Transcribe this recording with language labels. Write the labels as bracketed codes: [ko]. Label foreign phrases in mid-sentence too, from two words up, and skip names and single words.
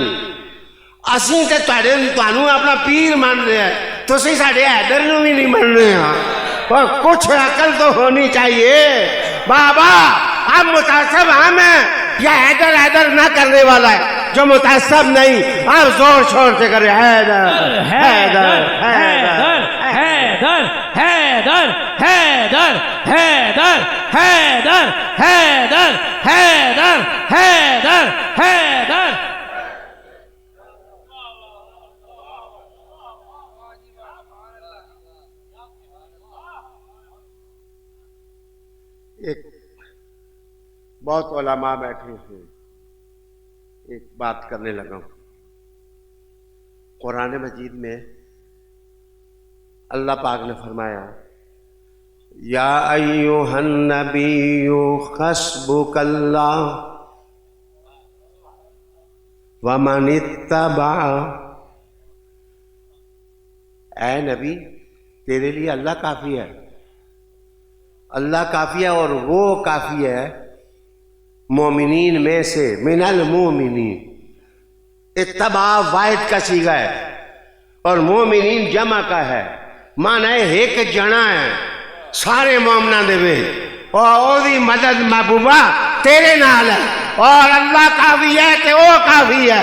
[pa] ਅਸੀ ਤੋ ਤੁਹਾਨੂ [hi] अपना पीर मान रहे हैं, [pa] ਤੁਸੀ ਸਾਡੇ [hi] हैदर नूं भी नहीं मान रहे हैं। और कुछ अकल तो होनी चाहिए बाबा। अब मुतासब हम हैं या हैदर हैदर ना करने वाला है जो मुतासब नहीं, अब जोर शोर से करे हैदर हैदर हैदर हैदर हैदर हैदर हैदर हैदर हैदर हैदर हैदर हैदर। एक बहुत उलमा बैठे हैं, एक बात करने लगा हूं। कुरान मजीद में अल्लाह पाक ने फरमाया, [ar] يا أيها النبي حسبك الله و من اتبع. [hi] ऐ नबी, तेरे लिए अल्लाह काफी है, अल्लाह काफी है और वो काफी है मोमिनीन में से, [ar] من المؤمنين. [hi] इत्तबा वाहिद का सीगा है और मोमिनीन जमा का है, माना है एक जना है [pa] ਸਾਰੇ ਮੋਮਨਾ ਦੇ ਵਿਚ, [hi] और [pa] ਓਦੀ ਮਦਦ ਮਹਿਬੂਬਾ ਤੇਰੇ ਨਾਲ [hi] है, और अल्लाह काफी है कि वो काफी है।